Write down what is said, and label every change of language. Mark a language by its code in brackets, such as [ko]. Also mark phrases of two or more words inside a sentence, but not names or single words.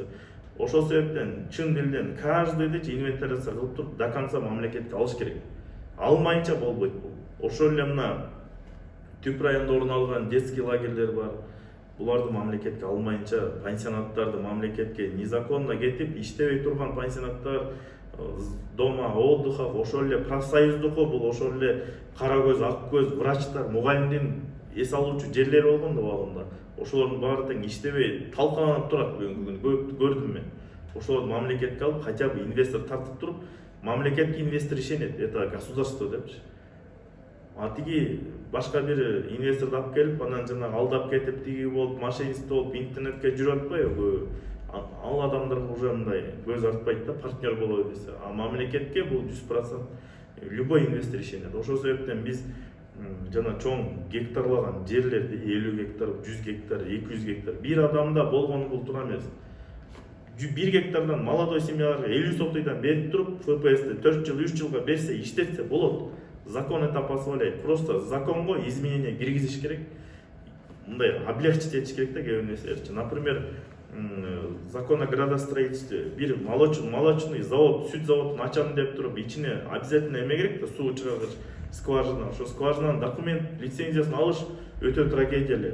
[ky] Ошол себептен чын дилден каждыйды инвентаризация кылып туруп, [ru] до конца [ky] мамлекетке алыш керек. Алмайынча болбойт бул. Ошол эле мына Түп районунда орун алган детский лагерлер бар. Буларды мамлекетке алмайынча, пансионаттарды мамлекетке незаконно кетип, иштебей турган пансионаттар, [ru] дома отдыха, [ky] ошол эле профсоюздуку, бул ошол эле кара көз, ак көз, врачтар, мугалимдин эс алуучу жерлери болгон да убагында. Ошолордун баары тең иштебей талкаланып турат бүгүнкү күнү көрдүм мен. Ошолорду мамлекетке алып, [ru] хотя бы [ky] инвестор тартып туруп, мамлекетке инвестор ишенет, [ru] это государство депчи. [ky] А тиги башка бир инвесторду алып келип, анан жанагы алдап кетип, тиги болуп, мошеннист болуп, интернетке жүрүп атпайбы? Ал адамдарга уже мындай көз артпайт да, партнер болобу десе. А мамлекетке бул 100% любой инвестор ишенет. Ошол себептен биз жана чоң гектарлаган жерлерди 50 гектар, 100 гектар, 200 гектар бир адамда болгону бул туура эмес. 1 гектардан молодой семьяларга 50 сотыйдан берип туруп, ФПСти 4 жыл, 3 жылга берсе, иштетсе болот. [ru] Закон это позволяет. [ky] Просто законго изменение киргизиш керек. Мындай облегчить этиш керек да кээ бир нерселерчи. [ru] Например, закон о градостроительстве [ky] бир [ru] молочный завод, [ky] сүт заводун ачам деп туруп, ичине обязательно эме керек да, суу чыгаргыч, скважина. Ошо скважинанын документ, лицензиясын алыш өтө трагедиялуу.